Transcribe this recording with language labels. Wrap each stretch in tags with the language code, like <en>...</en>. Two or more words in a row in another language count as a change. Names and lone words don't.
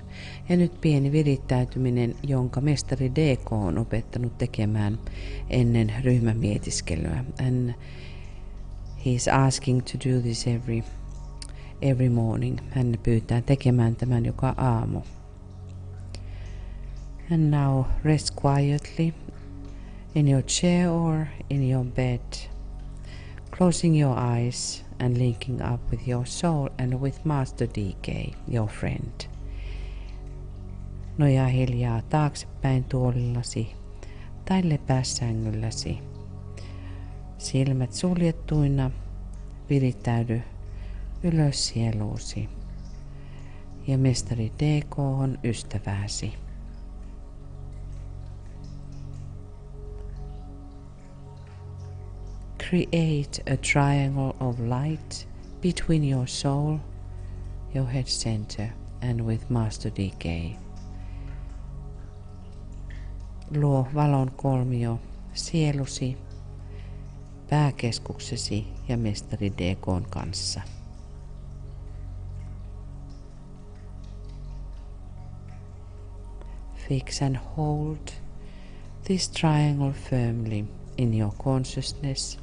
<fi>Ja nyt pieni virittäytyminen, jonka mestari DK on opettanut tekemään ennen ryhmämietiskelyä.</fi> <en>And he is asking to do this every morning.</en> <fi>Hän pyytää tekemään tämän joka aamu.</fi> <en>And now rest quietly in your chair or in your bed, closing your eyes and linking up with your soul and with Master DK, your friend.</en> <fi>Nojaa hiljaa taaksepäin tuolillasi tai lepää sängylläsi. Silmät suljettuina, virittäydy ylös sieluusi ja mestari DK on ystäväsi.</fi> <en>Create a triangle of light between your soul, your head center, and with Master DK.</en> <fi>Luo valon kolmio sielusi, pääkeskuksesi ja mestari DK:n kanssa.</fi> <en>Fix and hold this triangle firmly in your consciousness.</en>